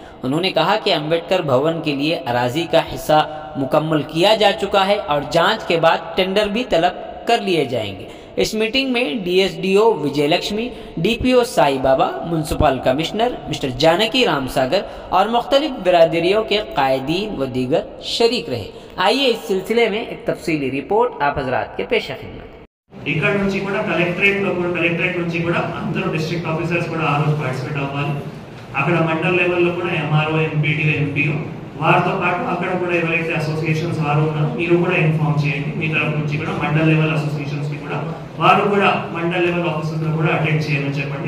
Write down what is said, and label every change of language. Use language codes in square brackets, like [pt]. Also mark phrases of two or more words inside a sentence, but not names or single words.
[ur] انہوں نے کہا کہ امبیڈکر بھون کے لیے اراضی کا حصہ مکمل کیا جا چکا ہے اور جانچ کے بعد ٹینڈر بھی طلب کر لیے جائیں گے۔ اس میٹنگ میں DSDO وجے لکشمی، DPO سائی بابا، [en] municipal commissioner mister [ur] جانکی رام ساگر اور مختلف برادریوں کے قائدین و دیگر شریک رہے۔ آئیے اس سلسلے میں ایک تفصیلی رپورٹ آپ حضرات کے پیش خدمت۔ [te] ఇక్కడ నుంచి కూడా కలెక్టరేట్ నుంచి కూడా అందరూ [en] district officers [te] కూడా ఆ రోజు పార్టిసిపేట్ అవ్వాలి। అక్కడ మండల్ లెవెల్లో కూడా MRO, MPDO, MPO వారితో పాటు అక్కడ కూడా ఎవరైతే అసోసియేషన్స్ వారు ఉన్నారో మీరు కూడా ఇన్ఫార్మ్ చేయండి। మీ తరఫు నుంచి కూడా మండల్ [en] level associations [te] కి కూడా వారు కూడా మండల్ [en] level officers [te] కూడా అటెండ్ చేయమని చెప్పండి।